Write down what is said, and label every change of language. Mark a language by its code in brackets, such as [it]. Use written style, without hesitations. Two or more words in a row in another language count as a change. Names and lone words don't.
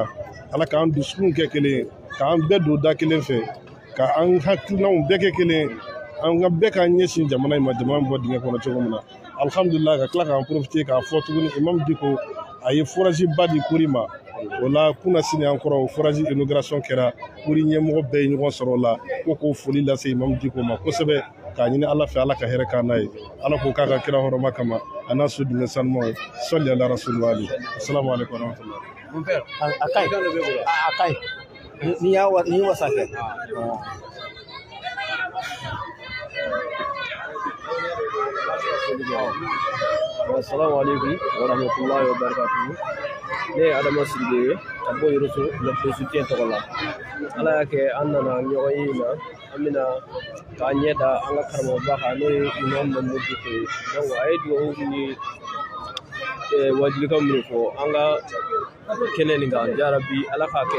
[bm] ala k'an dusukun kɛ kelen k'an bɛɛ don da kelen fɛ k'an hakilinaw bɛɛ kɛ kelen an ka bɛɛ k'an ɲɛsin jamana in ma jamana in bɔ dingɛ kɔnɔ cogo min na alhamdulillah ka tila k'an profiter k'a fɔ tuguni imam Diko a ye forage ba di kuri ma o la kunna sini an kɔrɔ o [fr] forage inauguration [bm] kɛra kuri ɲɛmɔgɔ bɛɛ ye ɲɔgɔn sɔrɔ o la ko k'o foli lase imam Diko ma kosɛbɛ k'a ɲini ala fɛ ala ka hɛrɛ k'an n'a ye ala k'o k'a ka kira hɔrɔma kama a n'a so dingɛ sanumaw sɔli ala rasulillah [ar] السلام عليكم ورحمة الله. [fr] Mon père, [bm] akai ni wasa kɛ [ar] السلام عليكم ورحمة الله وبركاته. [bm] Ne ye Adama Sidibe ye ka bɔ Yoroso [fr] le soutien [bm] tɔgɔ la ala y'a kɛ an nana ɲɔgɔn ye in na an bɛna k'a ɲɛ da an ka karamɔgɔba kan n'o ye imam Mahamudu Diko ye donc a ye duwawu ni wajilikan minnu fɔ an ka kɛnɛ nin kan jarabi ala k'a kɛ